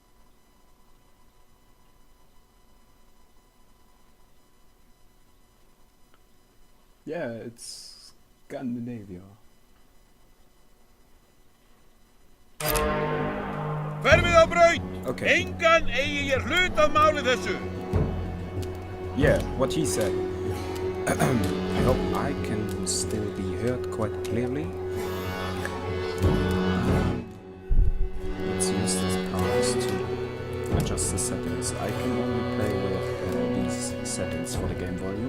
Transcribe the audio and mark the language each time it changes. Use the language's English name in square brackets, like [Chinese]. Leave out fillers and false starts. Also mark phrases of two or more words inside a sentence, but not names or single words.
[English] Yeah, it's Scandinavia. [Icelandic] Hverfið á braut! [English] Okay. [Icelandic] Engan eigi ég hlut af máli þessu! [English] Yeah, what he said. I hope I can still be heard quite clearly. Let's use this pass to adjust the settings. I can only play with these settings for the game volume.